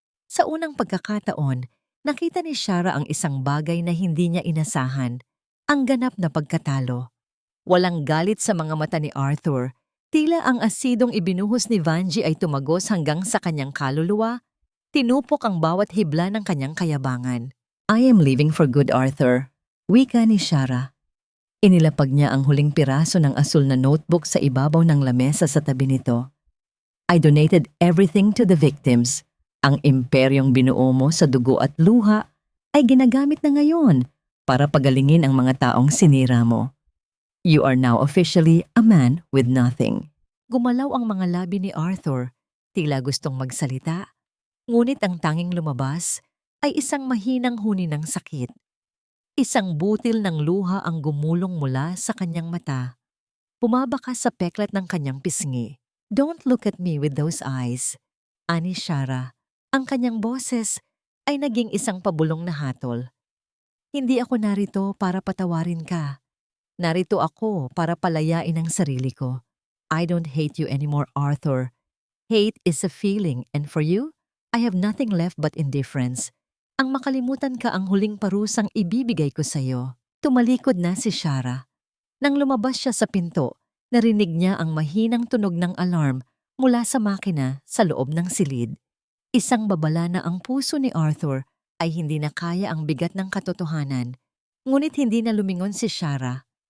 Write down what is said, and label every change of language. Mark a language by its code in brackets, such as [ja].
[tl] Sa unang pagkakataon, nakita ni Shara ang isang bagay na hindi niya inasahan, ang ganap na pagkatalo. Walang galit sa mga mata ni Arthur, tila ang asidong ibinuhos ni Vanji ay tumagos hanggang sa kanyang kaluluwa, tinupok ang bawat hibla ng kanyang kayabangan. [en] I am leaving for good, Arthur. [tl] Wika ni Shara. Inilapag niya ang huling piraso ng asul na notebook sa ibabaw ng lamesa sa tabi nito. [en] I donated everything to the victims. [tl] Ang imperyong binuo mo sa dugo at luha ay ginagamit na ngayon para pagalingin ang mga taong sinira mo. [en] You are now officially a man with nothing. [tl] Gumalaw ang mga labi ni Arthur, tila gustong magsalita, ngunit ang tanging lumabas ay isang mahinang huni ng sakit. Isang butil ng luha ang gumulong mula sa kanyang mata. Bumabakas sa peklat ng kanyang pisngi. [en] Don't look at me with those eyes. [tl] Ani Shara. Ang kanyang boses ay naging isang pabulong na hatol. Hindi ako narito para patawarin ka. Narito ako para palayain ang sarili ko. [en] I don't hate you anymore, Arthur. Hate is a feeling, and for you, I have nothing left but indifference. [tl] Ang makalimutan ka ang huling parusang ibibigay ko sa iyo. Tumalikod na si Shara. Nang lumabas siya sa pinto, narinig niya ang mahinang tunog ng alarm mula sa makina sa loob ng silid. Isang babala na ang puso ni Arthur ay hindi na kaya ang bigat ng katotohanan, ngunit hindi na lumingon si Shara.